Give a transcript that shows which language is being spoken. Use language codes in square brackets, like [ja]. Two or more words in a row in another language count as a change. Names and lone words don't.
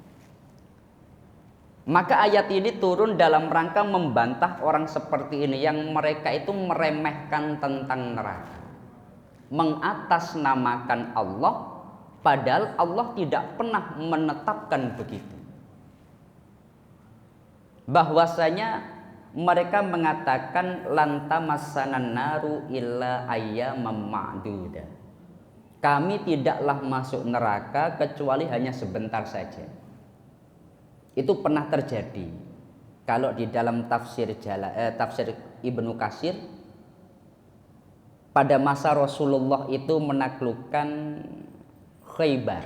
[id] Maka ayat ini turun dalam rangka membantah orang seperti ini yang mereka itu meremehkan tentang neraka, mengatasnamakan Allah padahal Allah tidak pernah menetapkan begitu. Bahwasanya mereka mengatakan [ar] لن تمسنا النار إلا أياما معدودة. [id] Kami tidaklah masuk neraka kecuali hanya sebentar saja. Itu pernah terjadi. Kalau di dalam tafsir Ibnu Katsir, pada masa Rasulullah itu menaklukkan Khaybar.